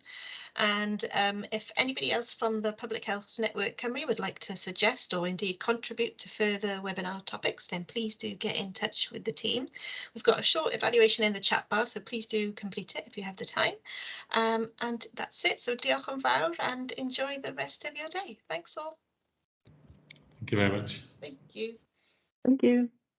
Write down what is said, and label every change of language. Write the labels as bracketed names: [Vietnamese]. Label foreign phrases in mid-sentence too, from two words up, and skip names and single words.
[English] And if anybody else from the Public Health Network Cymru would like to suggest or indeed contribute to further webinar topics, then please do get in touch with the team. We've got a short evaluation in the chat bar, so please do complete it if you have the time. And that's it. So [Welsh] diolch yn fawr [English] and enjoy the rest of your day. Thanks all. Thank you very much. Thank you. Thank you.